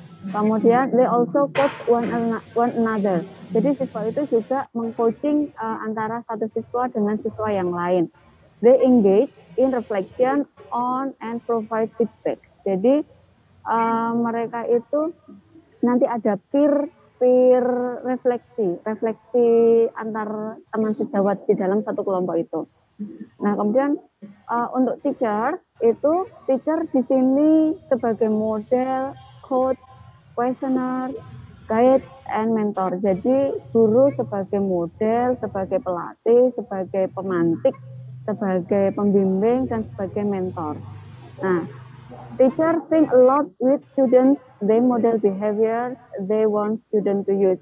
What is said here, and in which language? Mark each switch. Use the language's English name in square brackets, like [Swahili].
[Indonesian] Kemudian [English] they also coach one another. [Indonesian] Jadi siswa itu juga mengcoaching antara satu siswa dengan siswa yang lain. [English] They engage in reflection on and provide feedback. [Indonesian] Jadi mereka itu nanti ada peer refleksi antar teman sejawat di dalam satu kelompok itu. Nah, kemudian untuk [English] teacher di sini sebagai model, coach, questioners, guides, and mentor. [Indonesian] Jadi guru sebagai model, sebagai pelatih, sebagai pemantik, sebagai pembimbing, dan sebagai mentor. [English] Nah, teacher think a lot with students, they model behaviors, they want student to use.